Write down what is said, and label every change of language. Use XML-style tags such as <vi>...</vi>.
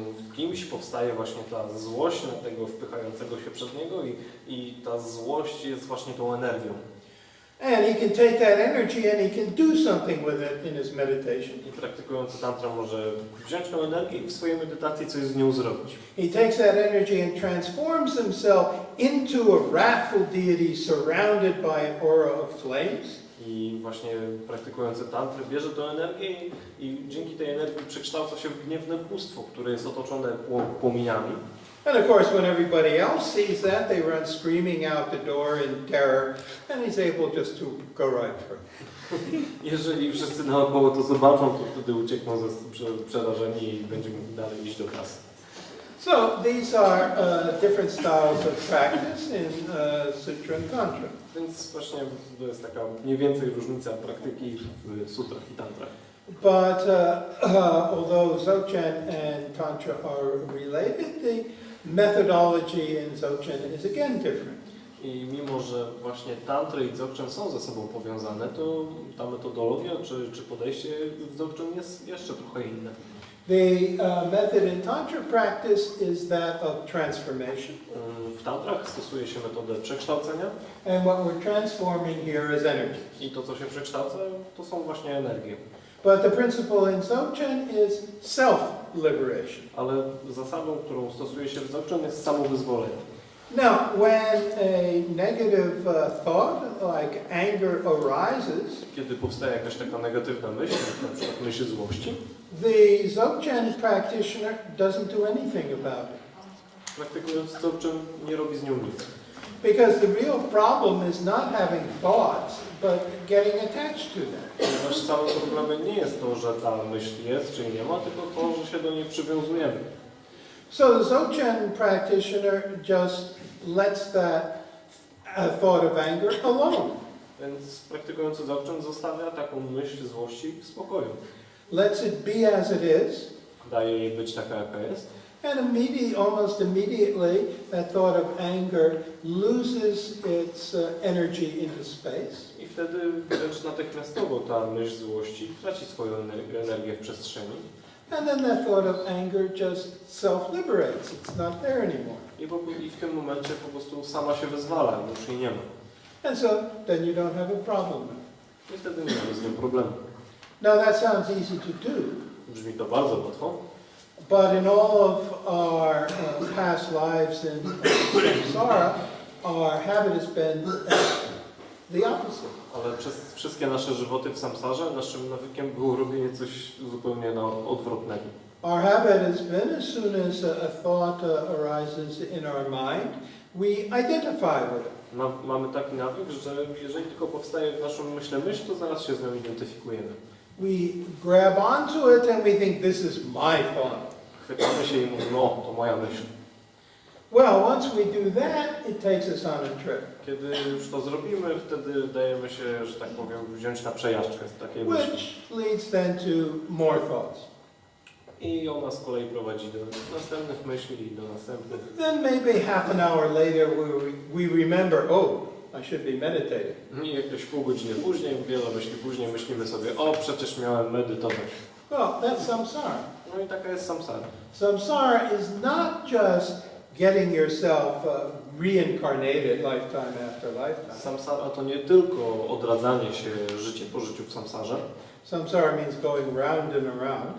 <pl>W kimś powstaje właśnie ta złość na tego wpychającego się przed niego i ta złość jest właśnie tą energią.</pl> <en>And he can take that energy and he can do something with it in his meditation.</en> <pl>I praktykujący tantra może wziąć tą energię i w swojej medytacji coś z nią zrobić.</pl> <en>He takes that energy and transforms himself into a wrathful deity surrounded by an aura of flames.</en> <pl>I właśnie praktykujący tantrę bierze tę energię i dzięki tej energii przekształca się w gniewne bóstwo, które jest otoczone płomieniami.</pl> <en>And of course, when everybody else sees that, they run screaming out the door in terror, and he's able just to go right through.</en> <pl>Jeżeli wszyscy naokoło to zobaczą, to wtedy uciekną przerażeni i będzie mógł dalej iść do kasy.</pl> <en>So these are different styles of practice in Sutra and Tantra.</en> <pl>Więc właśnie to jest taka mniej więcej różnica praktyki w sutrach i tantrach.</pl> <en>But although Dzogczen and Tantra are related, the methodology in Dzogczen is again different.</en> <pl>I mimo, że właśnie tantry i Dzogczen są ze sobą powiązane, to ta metodologia czy podejście w Dzogczen jest jeszcze trochę inne.</pl> <en>The method in Tantra practice is that of transformation.</en> <pl>W tantrach stosuje się metodę przekształcenia.</pl> <en>And what we're transforming here is energy.</en> <pl>I to, co się przekształca, to są właśnie energie.</pl> <en>But the principle in Dzogchen is self-liberation.</en> <pl>Ale zasadą, którą stosuje się w Dzogchen, jest samowyzwolenie.</pl> <en>Now, when a negative thought, like anger, arises,</en> <pl>Kiedy powstaje jakaś taka negatywna myśl, na przykład myśl złości,</pl> <en>the Dzogchen practitioner doesn't do anything about it.</en> <pl>praktykując Dzogchen nie robi z nią nic.</pl> <en>Because the real problem is not having thoughts, but getting attached to them.</en> <pl>Ponieważ samym problemem nie jest to, że ta myśl jest czy nie ma, tylko to, że się do niej przywiązujemy.</pl> <en>So the Dzogchen practitioner just lets that thought of anger alone.</en> <pl>Więc praktykujący Dzogchen zostawia taką myśl złości w spokoju.</pl> <en>Lets it be as it is.</en> <pl>Daje jej być taka, jaka jest.</pl> <en>And almost immediately, that thought of anger loses its energy into space.</en> <pl>I wtedy wręcz natychmiastowo ta myśl złości traci swoją energię w przestrzeni.</pl> <en>And then that thought of anger just self-liberates. It's not there anymore.</en> <pl>I w tym momencie po prostu sama się wyzwala, już jej nie ma.</pl> <en>And so then you don't have a problem.</en> <pl>I wtedy nie mamy z nią problemu.</pl> <en>Now that sounds easy to do.</en> <pl>Brzmi to bardzo łatwo.</pl> <en>But in all of our past lives in samsara, our habit has been the opposite.</en> <pl>Ale przez wszystkie nasze żywoty w samsarze naszym nawykiem było robienie coś zupełnie odwrotnego.</pl> <en>Our habit has been as soon as a thought arises in our mind, we identify with it.</en> <pl>Mamy taki nawyk, że jeżeli tylko powstaje w naszym myśle myśl, to zaraz się z nią identyfikujemy.</pl> <en>We grab onto it and we think this is my thought.</en> <pl>Chwytamy się i mówimy, o, to moja myśl.</pl> <en>Well, once we do that, it takes us on a trip.</en> <pl>Kiedy już to zrobimy, wtedy dajemy się, że tak powiem, wziąć na przejażdżkę z takiej myśli.</pl> <en>Which leads then to more thoughts.</en> <pl>I ona z kolei prowadzi do następnych myśli i do następnych.</pl> <en>Then maybe half an hour later we remember, oh, I should be meditating.</en> <pl>I jakieś pół godziny później, wiele myśli później myślimy sobie, o, przecież miałem medytować.</pl> <en>Well, that's samsara.</en> <pl>No i taka jest samsara.</pl> <en>Samsara is not just getting yourself reincarnated lifetime after lifetime.</en> <pl>Samsara to nie tylko odradzanie się życie po życiu w samsarze.</pl> <en>Samsara means going round and around.</en>